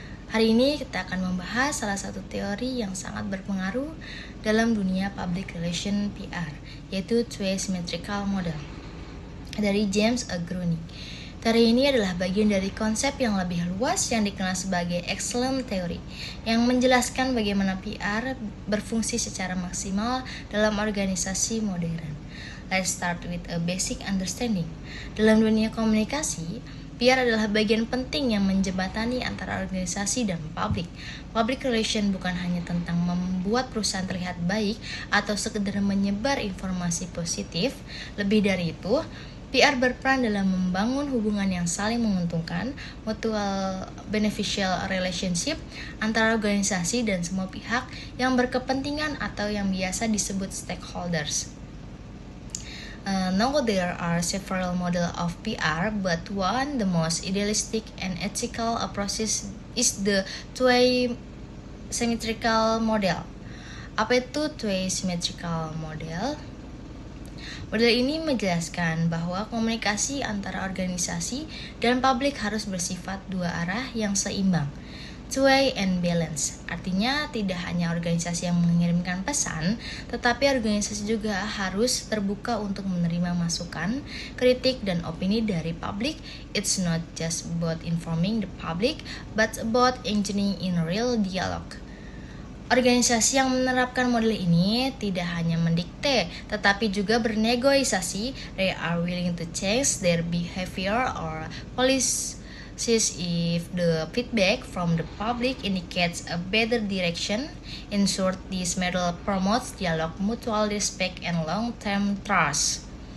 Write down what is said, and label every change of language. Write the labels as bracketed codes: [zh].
[id] Hari ini kita akan membahas salah satu teori yang sangat berpengaruh dalam dunia public relation PR, yaitu Two-Way Symmetrical Model dari James A. Groening. Teori ini adalah bagian dari konsep yang lebih luas yang dikenal sebagai Excellent Theory, yang menjelaskan bagaimana PR berfungsi secara maksimal dalam organisasi modern. [en] Let's start with a basic understanding. [id] Dalam dunia komunikasi, PR adalah bagian penting yang menjembatani antara organisasi dan publik. Public relation bukan hanya tentang membuat perusahaan terlihat baik atau sekedar menyebar informasi positif. Lebih dari itu, PR berperan dalam membangun hubungan yang saling menguntungkan, [en] mutual beneficial relationship [id] antara organisasi dan semua pihak yang berkepentingan atau yang biasa disebut stakeholders. [en] Now there are several models of PR, but one, the most idealistic and ethical approach is the two-way symmetrical model. [id] Apa itu two-way symmetrical model? Model ini menjelaskan bahwa komunikasi antara organisasi dan publik harus bersifat dua arah yang seimbang, [en] two-way and balance. [id] Artinya tidak hanya organisasi yang mengirimkan pesan, tetapi organisasi juga harus terbuka untuk menerima masukan, kritik, dan opini dari publik. [en] It's not just about informing the public, but about engaging in real dialogue. [id] Organisasi yang menerapkan model ini tidak hanya mendikte, tetapi juga bernegosiasi. [en] They are willing to change their behavior or policies if the feedback from the public indicates a better direction. In short, this model promotes dialogue, mutual respect, and long-term trust.